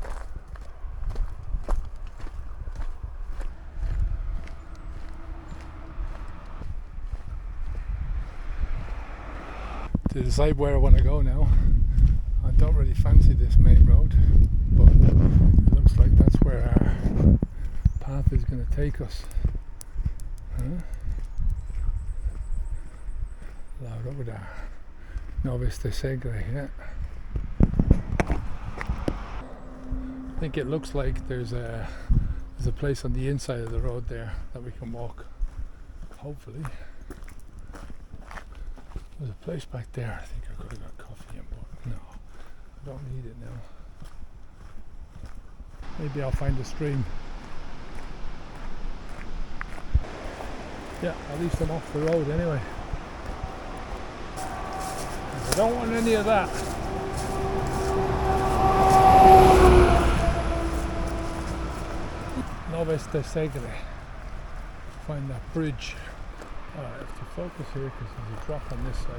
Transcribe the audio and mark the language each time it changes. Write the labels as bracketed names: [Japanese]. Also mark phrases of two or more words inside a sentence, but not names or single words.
[English] To decide where I want to go now. I don't really fancy this main road, but it looks like that's where our path is going to take us. Loud over there. Noves de Segre, yeah. I think it looks like there's a place on the inside of the road there that we can walk. Hopefully. There's a place back there. I think I could have got coffee in, but no, I don't need it now. Maybe I'll find a stream. Yeah, at least I'm off the road anyway. I don't want any of that. Noves de Segre. Find that bridge. I have to focus here because there's a drop on this side.